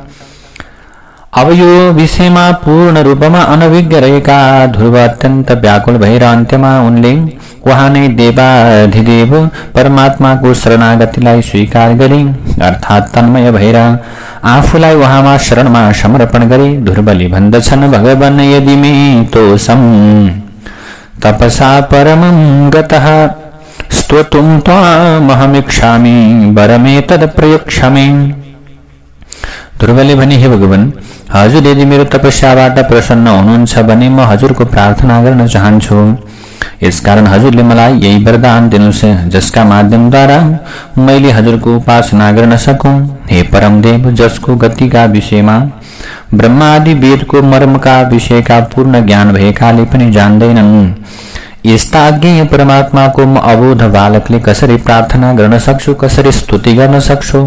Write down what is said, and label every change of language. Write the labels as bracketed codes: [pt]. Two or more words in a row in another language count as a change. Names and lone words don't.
[ne] अब यो विषयमा पूर्ण रूपमा अनभिज्ञ रहेका ध्रुव अत्यन्त व्याकुल भएर अन्त्यमा उनले उहाँ नै देवाधिदेव परमात्माको शरणागतिलाई स्वीकार गरे, अर्थात् तन्मय भएर आफूलाई उहाँमा शरणमा समर्पण गरे। ध्रुवले भन्दछन्, [sa] भगवान यदि मे तोषम् तपसा परमं गतः स्तोतुं त्वामहमिच्छामि वरमेतद् प्रयच्छामि। [ne] ध्रुवले भने, हे भगवान, हजुर यदि मेरो तपस्याबाट प्रसन्न हुनुहुन्छ भने म हजुरको प्रार्थना गर्न चाहन्छु। यसकारण हजुरले मलाई यही वरदान दिनुहोस् जसका माध्यमद्वारा मैले हजुरको उपासना गर्न सकूं। हे परमदेव, जसको गतिका विषयमा ब्रह्मा आदि वेदको मर्मका विषयका पूर्ण ज्ञान भएकाले पनि जान्दैनन्, यस्ता अज्ञेय परमात्माको म अबोध बालकले कसरी प्रार्थना गर्न सक्छु, कसरी स्तुति गर्न सक्छु।